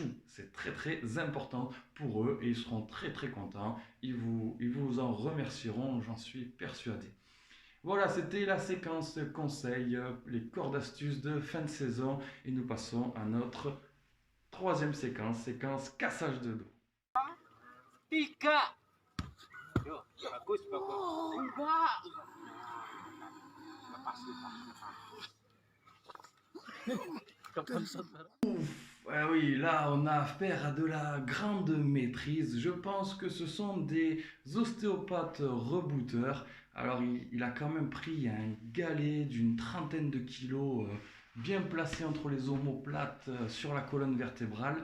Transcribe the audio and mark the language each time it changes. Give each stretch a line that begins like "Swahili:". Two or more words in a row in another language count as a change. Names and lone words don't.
French: C'est très très important pour eux et ils seront très très contents. Ils vous en remercieront, j'en suis persuadé. Voilà, c'était la séquence conseils, les corps d'astuces de fin de saison et nous passons à notre troisième séquence, séquence cassage de dos.
Indonesian: Tiga. Yo, bagus, bagus. Enggak. Lepas, lepas.
French: Ah oui, là on a affaire à de la grande maîtrise. Je pense que ce sont des ostéopathes rebooters. Alors il a quand même pris un galet d'une trentaine de kilos bien placé entre les omoplates sur la colonne vertébrale.